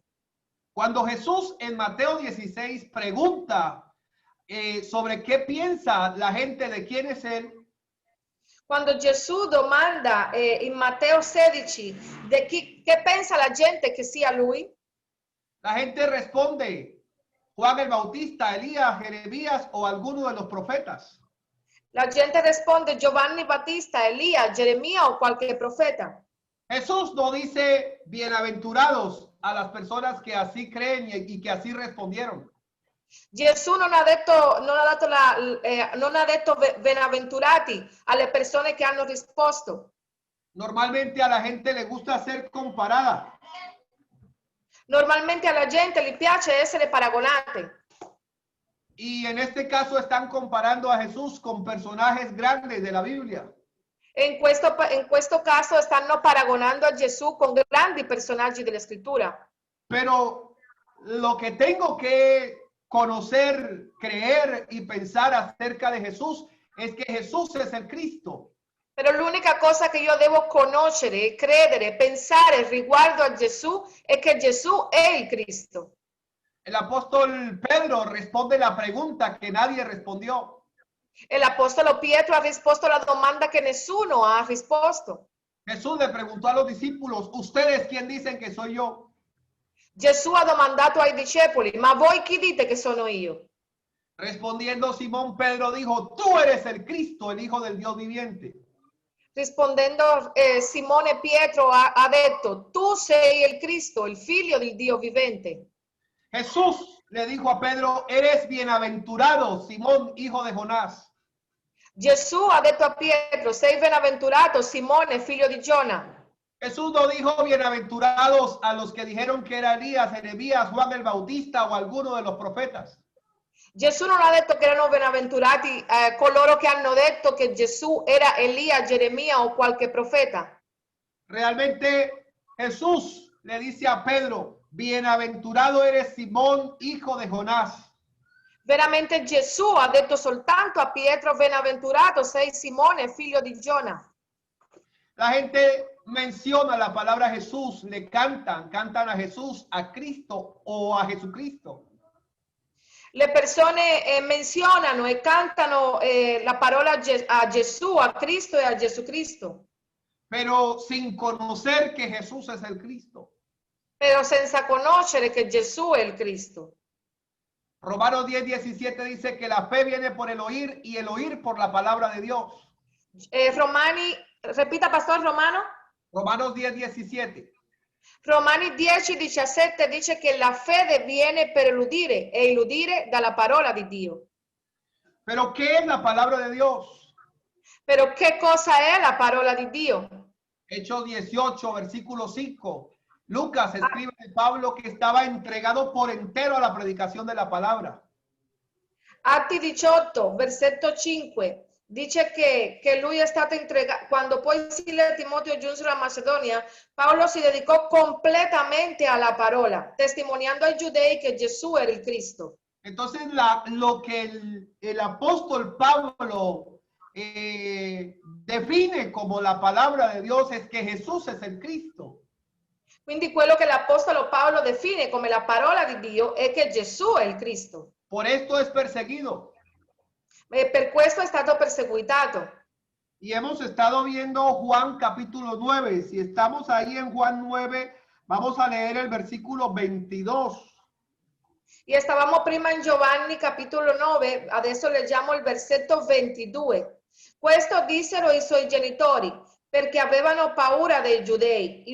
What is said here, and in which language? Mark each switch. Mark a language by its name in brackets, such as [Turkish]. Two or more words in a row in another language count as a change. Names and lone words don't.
[Spanish] Cuando Jesús en Mateo 16 pregunta sobre qué piensa la gente de quién es Él, [Italian] Quando Gesù domanda in Matteo 16 che pensa la gente che sia lui, [Spanish] la gente responde Juan el Bautista, Elías, Jeremías o alguno de los profetas. [Italian] la gente risponde Giovanni Battista, Elia, Geremia o qualche profeta. [Spanish] Jesús no dice bienaventurados a las personas que así creen y que así respondieron. [Italian] Gesù non ha detto benaventurati alle persone che hanno risposto. [Spanish] Normalmente a la gente le gusta ser comparada. [Italian] Normalmente alla gente gli piace essere paragonate. [Spanish] Y en este caso están comparando a Jesús con personajes grandes de la Biblia. [Italian] E in questo caso stanno paragonando a Gesù con grandi personaggi della scrittura. [Spanish] Pero lo que tengo que conocer, creer y pensar acerca de Jesús es que Jesús es el Cristo. [Italian] Però l'unica cosa che io devo conoscere, credere, pensare riguardo a Gesù è che Gesù è il Cristo. [Spanish] El apóstol Pedro responde la pregunta que nadie respondió. [Italian] E l'apostolo Pietro ha risposto alla domanda che nessuno ha risposto. [Spanish] Jesús le preguntó a los discípulos, ¿ustedes quién dicen que soy yo? [Italian] Gesù ha domandato ai discepoli, ma voi chi dite che sono io? [Spanish] Respondiendo Simón Pedro dijo, tú eres el Cristo, el Hijo del Dios viviente. [Italian] Rispondendo Simone Pietro ha detto, tu sei il Cristo, il figlio del Dio vivente. [Spanish] Jesús le dijo a Pedro, eres bienaventurado, Simón, hijo de Jonás. [Italian] Gesù ha detto a Pietro, sei benaventurato Simone, figlio di Giona. [Spanish] Jesús no dijo bienaventurados a los que dijeron que era Elías, Jeremías, Juan el Bautista o alguno de los profetas. [Italian] Gesù non ha detto che erano benaventurati coloro che hanno detto che Gesù era Elia, Geremia o qualche profeta. [Spanish] Realmente Jesús le dice a Pedro, bienaventurado eres Simón, hijo de Jonás. [Italian] Veramente Gesù ha detto soltanto a Pietro, benaventurato sei Simone, figlio di Giona. [Spanish] La gente menciona la palabra Jesús, le cantan a Jesús, a Cristo o a Jesucristo. [Italian] Le persone menzionano e cantano la parola a Gesù, a Cristo e a Gesù Cristo. [Spanish] Pero sin conocer que Jesús es el Cristo. [Italian] Però senza conoscere che Gesù è il Cristo. [Spanish] Romanos 10:17 dice que la fe viene por el oír y el oír por la palabra de Dios. Romani, repita pastor Romano. Romanos 10:17. [Italian] Romani 10:17 dice che la fede viene per l'udire e l'udire dalla parola di Dio. [Spanish] Pero ¿qué es la palabra de Dios? [Italian] Però che cosa è la parola di Dio? [Spanish] Hechos 18, versículo 5. Lucas escribe de Pablo que estaba entregado por entero a la predicación de la palabra. [Italian] Atti 18, versetto 5. Dice che lui è stato entregato, quando poi Sila e Timoteo giunsero a Macedonia, Paolo si dedicò completamente alla parola, testimoniando ai giudei che Gesù era il Cristo. [Spanish] Entonces lo que el apóstol Pablo define como la palabra de Dios es que [Italian] Gesù è il Cristo. Quindi quello che l'Apostolo Paolo define come la parola di Dio è che Gesù è il Cristo. [Spanish] Por esto es perseguido. [Italian] E per questo è stato perseguitato. [Spanish] Y hemos estado viendo Juan capítulo 9. Si estamos ahí en Juan 9, vamos a leer el versículo 22. [Italian] E stavamo prima in Giovanni capitolo 9, adesso leggiamo il versetto 22. Questo dissero i suoi genitori perché avevano paura dei giudei.